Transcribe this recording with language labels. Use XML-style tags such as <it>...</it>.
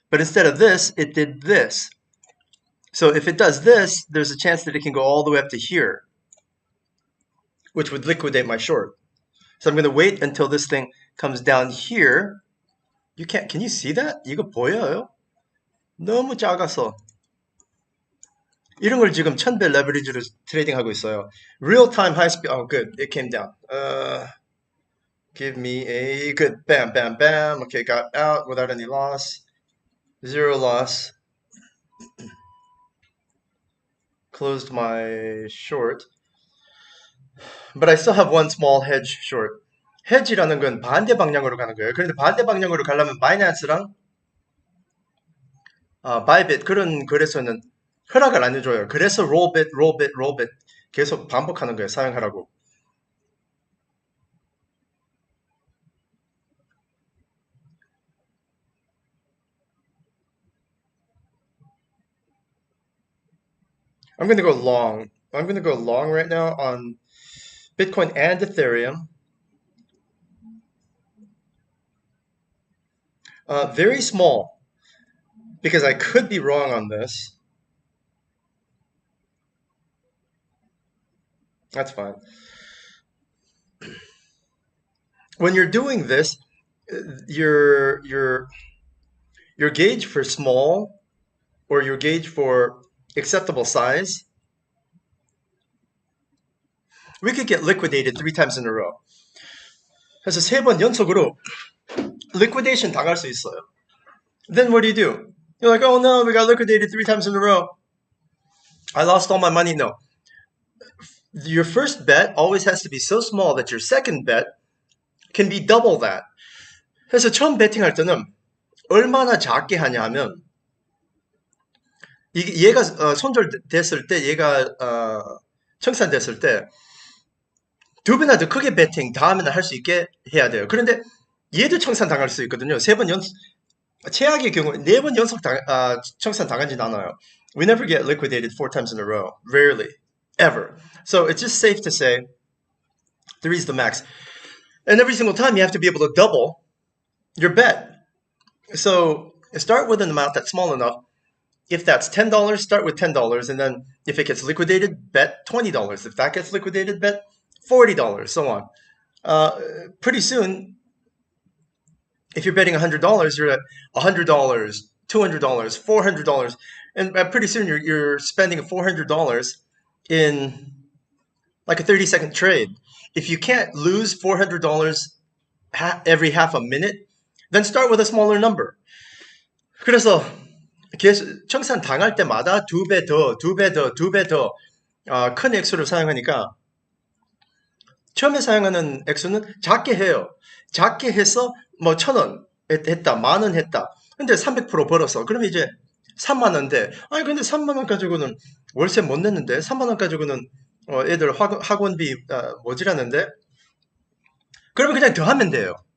<en>But instead of this, it did this. So if it does this, there's a chance that it can go all the way up to here, which would liquidate my short. So I'm going to wait until this thing comes down here. You can't, can you see that?</en> <ko>이거 보여요? 너무 작아서. 이런 걸 지금 1000배 레버리지로 트레이딩 하고 있어요.</ko> <en>Real time high speed. Oh, good. It came down. Give me a good bam, bam, bam. Okay, got out without any loss. Zero loss. Closed my short. But I still have one small hedge short.</en> <ko>hedge라는 건 반대 방향으로 가는 거예요. 그런데 반대 방향으로 가려면 바이낸스랑 바이빗 그런 거래소는 허락을 안 해줘요. 그래서 롤빗, 롤빗, 롤빗 계속 반복하는 거예요. 사용하라고.</ko> <en>I'm going to go long. I'm going to go long right now on Bitcoin and Ethereum. Very small because I could be wrong on this. That's fine. When you're doing this, your gauge for small or your gauge for acceptable size, we could get liquidated 3 times in a row.</en> <ko>그래서 3번 연속으로 liquidation 당할 수 있어요.</ko> <en>Then what do? You're like, oh no, we got liquidated 3 times in a row. I lost all my money. No. Your first bet always has to be so small that your second bet can be double that.</en> <ko>그래서 처음 베팅할 때는 얼마나 작게 하냐 하면 얘가 손절됐을 때 얘가 청산됐을 때 2배나 더 크게 베팅 다음에는 할 수 있게 해야 돼요. 그런데 얘도 청산 당할 수 있거든요. 최악의 경우 4번 연속 청산 당하진 않아요.</ko> <en>We never get liquidated 4 times in a row. Rarely. Ever. So it's just safe to say 3 is the max. And every single time you have to be able to double your bet. So start with an amount that's small enough If that's $10, start with $10, and then if it gets liquidated, bet $20. If that gets liquidated, bet $40, so on. Pretty soon, if you're betting $100, you're at $100, $200, $400, and pretty soon you're spending $400 in like a 30-second trade. If you can't lose $400 every half a minute, then start with a smaller number.</en> <ko>그래서 계속 청산 당할 때마다 두 배 더, 두 배 더, 두 배 더 큰 액수를 사용하니까 처음에 사용하는 액수는 작게 해요. 작게 해서 뭐 1,000원 했다, 10,000원 했다. 근데 300% 벌었어. 그러면 이제 3만 원 돼. 아니 근데 3만 원 가지고는 월세 못 냈는데 3만 원 가지고는 애들 학원비 모자라는데 그러면 그냥 더 하면 돼요.</ko>